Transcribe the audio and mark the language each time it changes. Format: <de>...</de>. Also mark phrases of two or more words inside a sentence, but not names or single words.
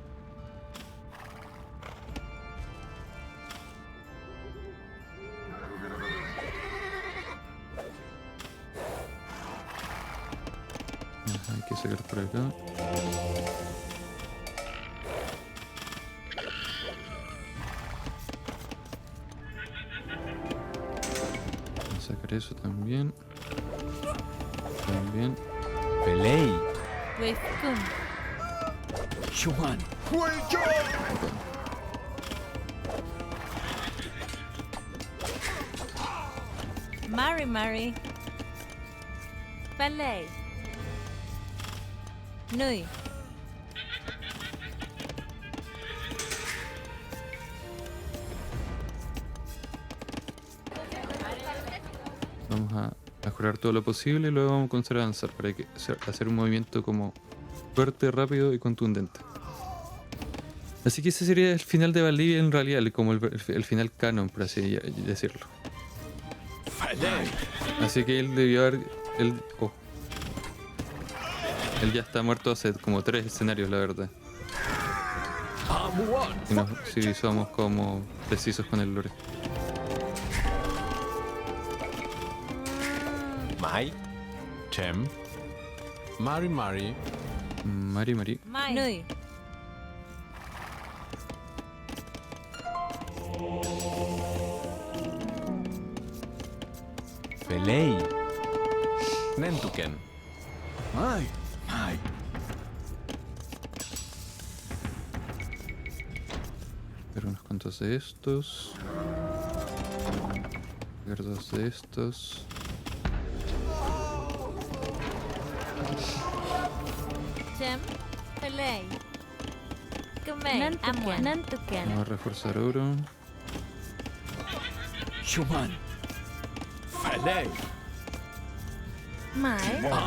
<es>Ajá, hay que sacar por acá. Vamos a sacar eso también. También.</es> <arn>Pelei. Wifkun. Mari Mari. Felei. Nui.</arn> <es>Vamos a mejorar todo lo posible y luego vamos a comenzar a avanzar para hacer un movimiento como fuerte, rápido y contundente. Así que ese sería el final de Valdivia en realidad, como el final canon, por así decirlo. Así que él debió haber... Él ya está muerto hace como 3 escenarios, la verdad. Si somos como precisos con el lore.</es> <arn>Mai. Chem. Mari Mari. Mari. Mai. Nui. Pelei. Nentuken.</arn> <es>Pero unos cuantos de estos. Sacar 2 de estos.</es> <arn>Chem. Felei. Kumei. Amwan. Nantuken.</arn> <es>Vamos a reforzar oro.</es> <arn>Mai.</arn>